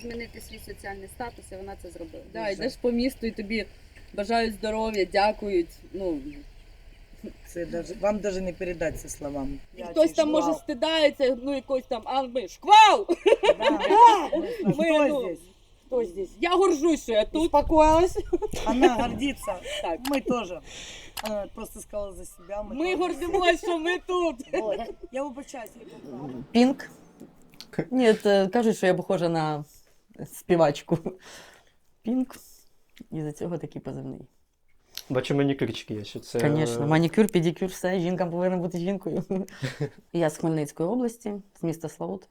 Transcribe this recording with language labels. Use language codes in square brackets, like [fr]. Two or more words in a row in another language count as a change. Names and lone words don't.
[uk] змінити свій соціальний статус, і вона це зробила. Да, йдеш по місту і тобі бажають здоров'я, дякують. Ну, Це вам навіть не передати це словами. хтось там може стидається, ну якось там, а ми шквал! Хто ну, [ru] здесь? Хто здесь? [uk] Я горжусь, що я тут. [ru] Успокоилась. Она гордится. Так. Мы тоже. Она просто сказала за себя. [uk] Ми [ru] тоже. [uk] гордимося, що ми тут. Вот. Я вибачаюсь. я поправила. Пінк? Ні, кажуть, що я похожа на співачку. Пінк. І за цього такий позивний. Бачу, манікюрчик є, що це... Звісно, манікюр, педикюр, все, жінка повинна бути жінкою. Я з Хмельницької області, з міста Славут.